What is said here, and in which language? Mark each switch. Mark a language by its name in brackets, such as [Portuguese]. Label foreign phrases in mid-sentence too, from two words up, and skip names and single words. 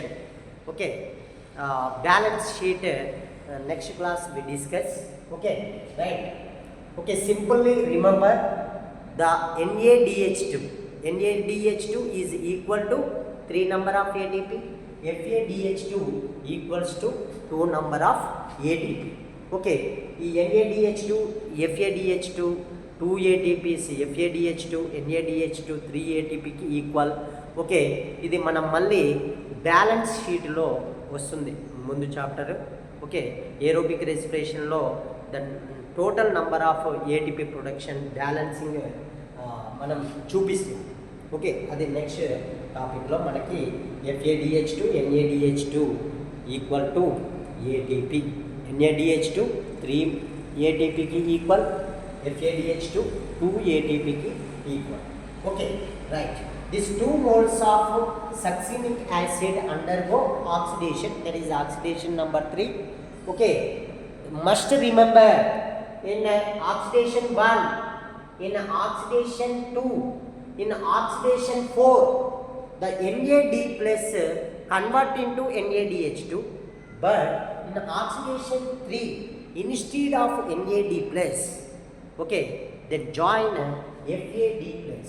[English] Okay, balance sheet next class we discuss. Okay, right. Okay, simply remember the NADH2 is equal to 3 number of ATP, FADH2 equals to 2 number of ATP. Okay, NADH2, FADH2 2 ATPs, FADH2, NADH2 3 ATP ki equal. [Telugu] Okay, ఇది మనం మళ్ళీ [English] balance sheetలో [Telugu] వస్తుంది ముందు చాప్టర్. ఓకే, [English] aerobic respirationలో the total number of ATP production balancing [Telugu] మనం చూపిస్తాం. ఓకే, అది [English] next topicలో [Telugu] మనకి FADH2, NADH2 [English] equal to ATP, [Telugu] NADH2 3 ATPకి ఈక్వల్, FADH2 2 ATPకి ఈక్వల్. ఓకే, రైట్. [English] These 2 moles of succinic acid undergo oxidation, that is oxidation number 3. Okay, must remember in oxidation 1, in oxidation 2, in oxidation 4, the NAD plus convert into NADH2, but in oxidation 3, instead of NAD plus, okay, then join FAD plus.